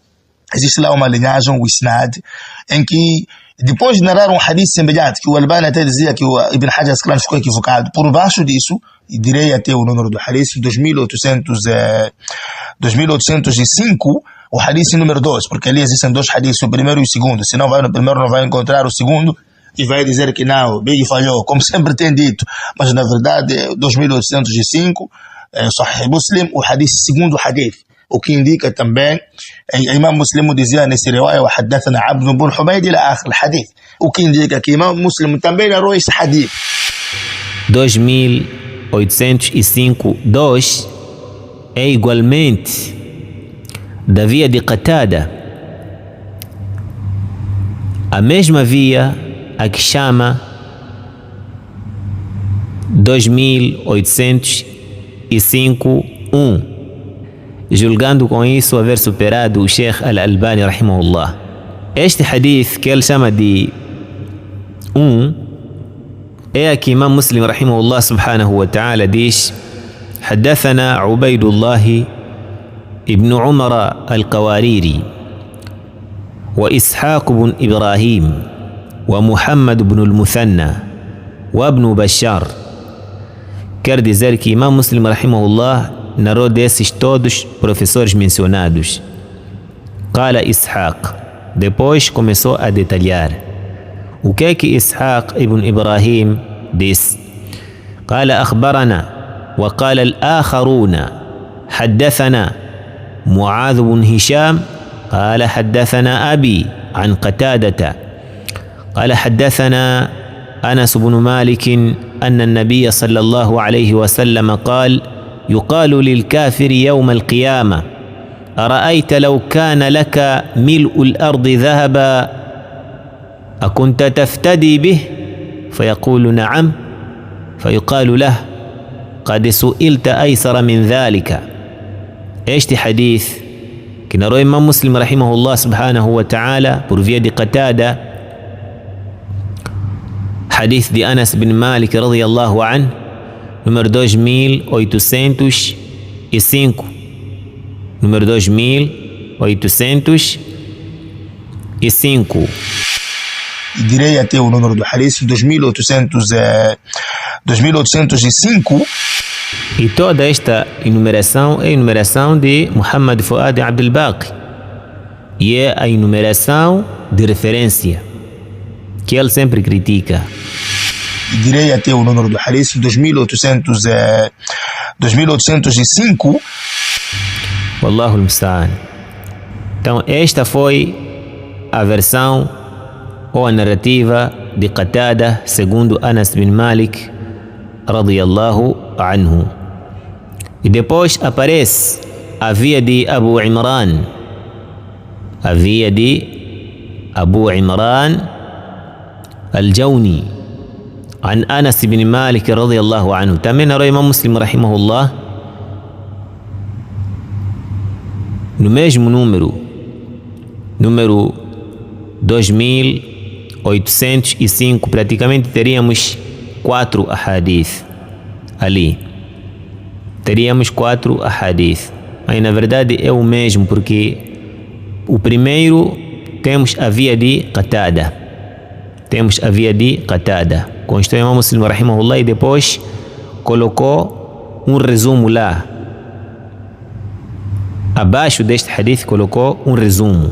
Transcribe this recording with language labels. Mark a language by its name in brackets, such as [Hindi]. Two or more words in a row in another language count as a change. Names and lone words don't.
[Portuguese] o isnad, em que depois de narrar um hadith semelhante, que o Albani até dizia que o Ibn Hajar Asqalani ficou equivocado, por baixo disso, e direi até o número do hadith, 2805, o hadith número 2, porque ali existem dois hadiths, o primeiro e o segundo. Se não vai no primeiro, não vai encontrar o segundo e vai dizer que não, bem falhou, como sempre tem dito. Mas na verdade, 2805, Sahih Muslim, o hadith, segundo hadith. O que indica também, Imam Muslim dizia nesse riwaya, [Arabic] وحدثنا عبد بن حميد إلى آخر الحديث. [Portuguese] O que indica que Imam Muslim também narrou esse hadith. 2805-2 é igualmente da via de Qatada, a mesma via a que chama 2805-1, julgando com isso haver superado o Sheikh al-Albani rahimahullah. Este hadith que ele chama de 1 é a que Imam Muslim [Arabic] رحمه الله سبحانه وتعالى [Portuguese] diz: [Arabic] حدثنا عبيد الله ابن عمر القواريري وإسحاق بن إبراهيم ومحمد بن المثنى وابن بشار. [Portuguese] Quer dizer que Imam Muslim rahimahullah narrou desses todos professores mencionados. [Arabic] قال إسحاق. [Portuguese] Depois começou a detalhar. O que é que Ishaq ibn Ibrahim disse? [Arabic] قال أخبرنا وقال الآخرون حدثنا معاذ بن هشام قال حدثنا أبي عن قتادة قال حدثنا أنس بن مالك أن النبي صلى الله عليه وسلم قال: يقال للكافر يوم القيامة: أرأيت لو كان لك ملء الأرض ذهبا أكنت تفتدي به؟ فيقول: نعم. فيقال له: قد سئلت أيسر من ذلك. [Portuguese] Este hadith que narrou Imam Muslim [Arabic] رحمه الله سبحانه وتعالى [Portuguese] por via de Qatada, hadith de Anas bin Malik [Arabic] رضي الله عنه, [Portuguese] número 2805, número 2805. e direi até o número do hadith 2805. E toda esta enumeração é a enumeração de Muhammad Fuad Abdul Baqi, e é a enumeração de referência que ele sempre critica. E direi até o número do hadith 2805. [Arabic] والله المستعان. [Portuguese] Então esta foi a versão ou a narrativa de Qatada segundo Anas bin Malik [Arabic] رضي الله عنه. [Portuguese] E depois aparece a via de Abu Imran, al-Jawni [Arabic] عن أنس بن مالك رضي الله عنه. [Portuguese] também narrou Imam Muslim rahimahullah no mesmo número 2805. praticamente teríamos 4 ahadith ali, teríamos 4 ahadith, mas na verdade é o mesmo, porque o primeiro temos a via de Qatada, constou Imam Muslim rahimahullah, e depois colocou um resumo lá abaixo deste hadith, colocou um resumo.